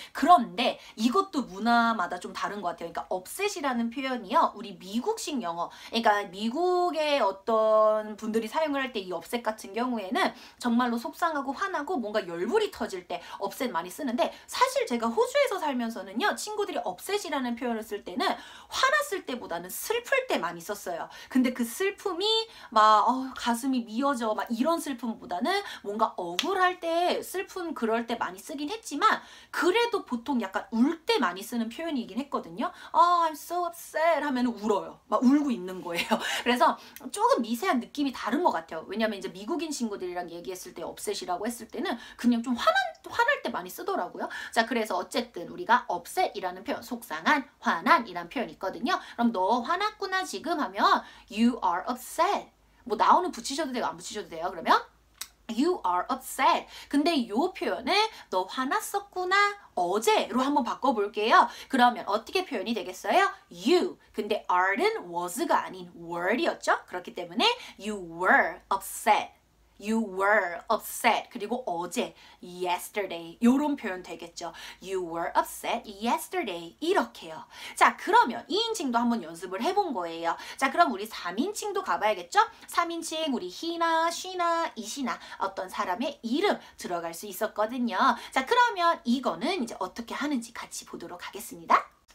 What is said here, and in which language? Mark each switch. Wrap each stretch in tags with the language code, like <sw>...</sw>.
<ko>그런데 이것도 문화마다 좀 다른 것 같아요. 그러니까 upset이라는 표현이요, 우리 미국식 영어, 그러니까 미국의 어떤 분들이 사용을 할 때 이 upset 같은 경우에는 정말로 속상하고 화나고 뭔가 열불이 터질 때 upset 많이 쓰는데, 사실 제가 호주에서 살면서는요, 친구들이 upset이라는 표현을 쓸 때는 화났을 때보다는 슬플 때 많이 썼어요. 근데 그 슬픔이 막 가슴이 미어져 막 이런 슬픔보다는 뭔가 억울할 때, 슬픈 그럴 때 많이 쓰긴 했지만, 그래도 보통 약간 울 때 많이 쓰는 표현이긴 했거든요.</ko> <en>I'm so upset</en> <ko>하면 울어요. 막 울고 있는 거예요. 그래서 조금 미세한 느낌이 다른 것 같아요. 왜냐면 이제 미국인 친구들이랑 얘기했을 때 upset이라고 했을 때는 그냥 좀 화날 때 많이 쓰더라고요. 자, 그래서 어쨌든 우리가 upset이라는 표현, 속상한, 화난이란 표현이 있거든요. 그럼 너 화났구나 지금 하면</ko> <en>you are upset.</en> <ko>뭐 나오는 붙이셔도 되고 안 붙이셔도 돼요. 그러면</ko> <en>you are upset.</en> <ko>근데 이 표현을 너 화났었구나 어제로 한번 바꿔볼게요. 그러면 어떻게 표현이 되겠어요? you. 근데 are는 was가 아닌 were이었죠. 그렇기 때문에</ko> <en>you were upset. You were upset.</en> <ko>그리고 어제</ko> <en>yesterday.</en> <ko>요런 표현 되겠죠.</ko> <en>You were upset yesterday.</en> <ko>이렇게요. 자, 그러면 2인칭도 한번 연습을 해본 거예요. 자, 그럼 우리 3인칭도 가봐야겠죠? 3인칭 우리 he나, she나, it이나 어떤 사람의 이름 들어갈 수 있었거든요. 자, 그러면 이거는 이제 어떻게 하는지 같이 보도록 하겠습니다.</ko>